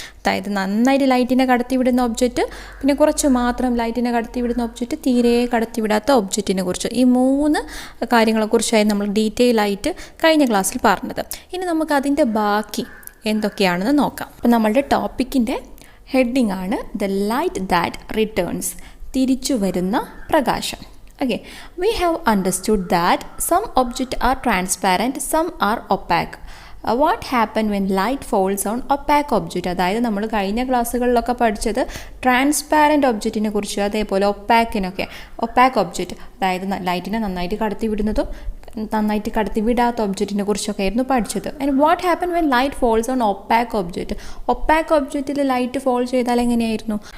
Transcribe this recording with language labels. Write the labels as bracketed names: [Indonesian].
[Malayalam] അതായത് നന്നായിട്ട് ലൈറ്റിനെ കടത്തിവിടുന്ന ഒബ്ജക്റ്റ്, പിന്നെ കുറച്ച് മാത്രം ലൈറ്റിനെ കടത്തിവിടുന്ന ഒബ്ജക്റ്റ്, തീരെ കടത്തിവിടാത്ത ഒബ്ജക്റ്റിനെ കുറിച്ച്. ഈ 3 കാര്യങ്ങളെക്കുറിച്ചായി നമ്മൾ ഡീറ്റെയിൽ ആയിട്ട് കഴിഞ്ഞ ക്ലാസ്സിൽ പറഞ്ഞത്. ഇനി നമുക്ക് അതിൻ്റെ ബാക്കി എന്തൊക്കെയാണെന്ന് നോക്കാം. അപ്പോൾ നമ്മളുടെ ടോപ്പിക്കിൻ്റെ ഹെഡിങ് ആണ് ദ ലൈറ്റ് ദാറ്റ് റിട്ടേൺസ്, തിരിച്ചു വരുന്ന പ്രകാശം. [English] Okay, we have understood that some objects are transparent, some are opaque. What happens when light falls on opaque object? [Malayalam] അതായത് നമ്മൾ കഴിഞ്ഞ ക്ലാസ്സുകളിലൊക്കെ പഠിച്ചത് ട്രാൻസ്പാരൻറ്റ് ഒബ്ജക്റ്റിനെ കുറിച്ച്, അതേപോലെ ഒപ്പാക്ക് ഒബ്ജക്റ്റ്, അതായത് ലൈറ്റിനെ നന്നായിട്ട് കടത്തിവിടുന്നതും നന്നായിട്ട് കടത്തിവിടാത്ത ഒബ്ജക്റ്റിനെ കുറിച്ചൊക്കെ ആയിരുന്നു പഠിച്ചത്. [English] And what happen when light falls on opaque object? [Malayalam] Opaque ഒബ്ജക്റ്റിൽ light fall ചെയ്താൽ എങ്ങനെയായിരുന്നു?